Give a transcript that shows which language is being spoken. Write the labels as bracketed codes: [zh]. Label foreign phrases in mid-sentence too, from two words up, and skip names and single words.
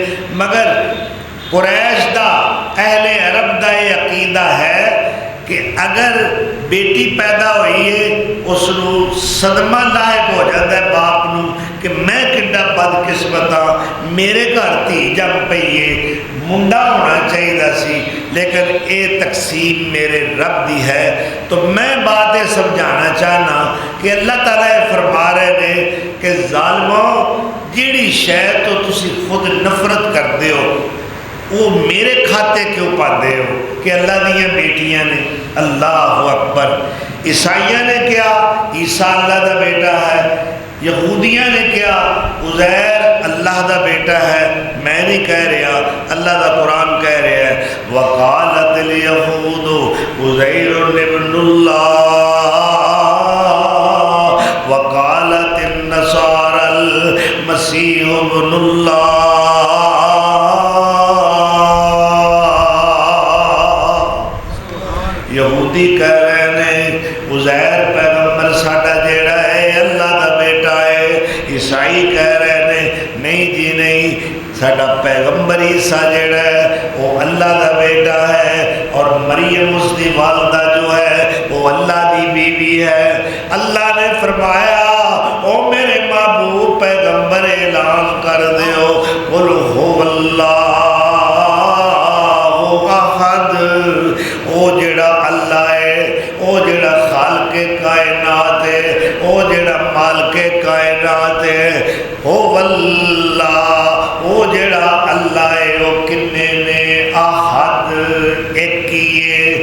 [pa] ਮਗਰ ਕੁਰੈਸ਼ ਦਾ, ਅਹਿਲੇ ਅਰਬ ਦਾ ਇਹ ਅਕੀਦਾ ਹੈ ਕਿ ਅਗਰ ਬੇਟੀ ਪੈਦਾ ਹੋਈ ਹੈ, ਉਸ ਨੂੰ ਸਦਮਾ ਲਾਇਕ ਹੋ ਜਾਂਦਾ ਹੈ ਬਾਪ ਨੂੰ ਕਿ ਮੈਂ ਕਿੰਨਾ ਬਦਕਿਸਮਤ ਹਾਂ, ਮੇਰੇ ਘਰ ਧੀ ਜੰਮ ਪਈ ਹੈ, ਮੁੰਡਾ ਹੋਣਾ ਚਾਹੀਦਾ ਸੀ, ਲੇਕਿਨ ਇਹ ਤਕਸੀਮ ਮੇਰੇ ਰੱਬ ਦੀ ਹੈ। [hi] तो मैं बात ये समझाना चाहना कि अल्लाह ताला ये फरमा रहे ने कि ज़ालिमों, [pa] ਜਿਹੜੀ ਸ਼ੈ ਤੋ ਤੁਸੀ ਖੁਦ [hi] नफरत करते हो वो मेरे खाते क्यों पाते हो कि [pa] ਅੱਲਾਹ ਦੀਆਂ ਬੇਟੀਆਂ ਨੇ। [ar] الله أكبر. [hi] ईसाइयों ने क्या ईसा अल्लाह का बेटा है, यहूदियों ने क्या उज़ैर अल्लाह का बेटा है। मैं नहीं कह रहा, अल्लाह का कुरान कह रहा है [ar] وقالت اليهود عزير ابن الله وقالت النصارى المسيح ابن الله. [hi] यहूदी कह रहे ने उज़ैर पैगंबर [pa] ਸਾਡਾ ਜਿਹੜਾ [hi] है अल्लाह का बेटा है। ईसाई कह रहे ने नहीं जी नहीं, साडा पैगंबर ईसा जेड़ा है वो अल्लाह का बेटा है और मरियम उसकी वालदा जो है वो अल्लाह की बीवी है। अल्लाह ने फरमाया ओ मेरे महबूब पैगंबर ऐलान कर दो [ar] قل هو الله أحد. [pa] ਓ ਜਿਹੜਾ ਅੱਲਾਹ ਹੈ, ਓ ਜਿਹੜਾ ਖ਼ਾਲਕੇ ਕਾਇਨਾਤ ਹੈ, ਓ ਜਿਹੜਾ ਮਾਲਕੇ ਕਾਇਨਾਤ ਹੈ, ਓ ਵੱਲਾਹ ਓ ਜਿਹੜਾ ਅੱਲਾਹ ਹੈ ਵੋ ਕਿੰਨੇ ਨੇ ਅਹਦ ਏਕ ਹੀ ਹੈ।